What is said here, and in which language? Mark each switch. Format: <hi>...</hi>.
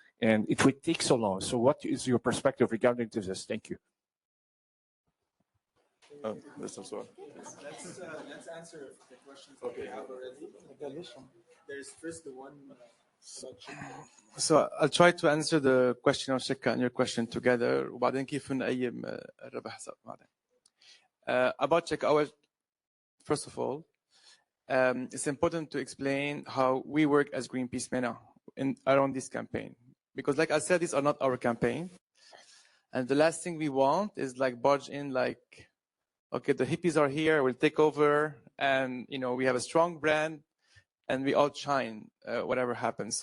<en>And it would take so long. So what is your perspective regarding to this? Thank you. Let's answer the questions that we have already. There's first the one. So I'll try to answer the question of Shekka and your question together.</en> <ar>وبعدين كيف نقيم الربح بعدين.</ar> <en>About Shekka, first of all, it's important to explain how we work as Greenpeace MENA around this campaign. Because like I said, these are not our campaign. And the last thing we want is like barge in like, okay, the hippies are here, we'll take over, and we have a strong brand and we all shine, whatever happens.</en>